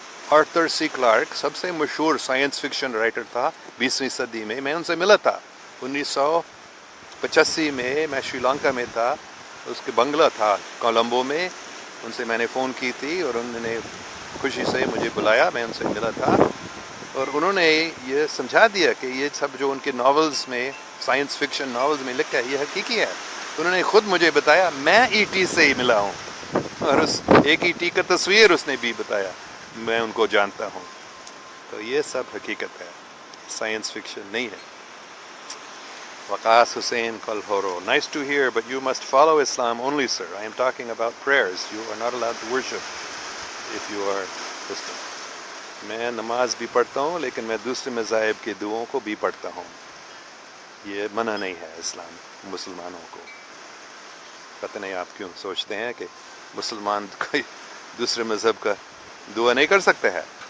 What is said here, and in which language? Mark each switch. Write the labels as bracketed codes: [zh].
[ur] Arthur سی Clarke سب سے مشہور science fiction writer تھا 20ویں صدی میں ان سے ملا تھا 1985 میں شری لنکا میں تھا، اس کے بنگلہ تھا کولمبو میں، ان سے میں نے فون کی تھی اور انہوں نے خوشی سے مجھے بلایا، میں ان سے ملا تھا اور انہوں نے یہ سمجھا دیا کہ یہ سب جو ان کے ناولز میں، سائنس فکشن ناولز میں لکھا ہے یہ حقیقی ہے. انہوں نے خود مجھے بتایا، میں ET سے ہی ملا ہوں اور اس ایک ET کا تصویر اس نے بھی بتایا، میں ان کو جانتا ہوں. تو یہ سب حقیقت ہے، سائنس فکشن نہیں ہے. [en] Waqas Hussain Kalhoro: Nice to hear, but you must follow Islam only, sir. I am talking about prayers. You are not allowed to worship if you are Muslim. [ur] میں نماز بھی پڑھتا ہوں لیکن میں دوسرے مذاہب کی دعاؤں کو بھی پڑھتا ہوں. یہ منع نہیں ہے اسلام مسلمانوں کو. پتہ نہیں آپ کیوں سوچتے ہیں کہ مسلمان کوئی دوسرے مذہب کا دعا نہیں کر سکتے ہے.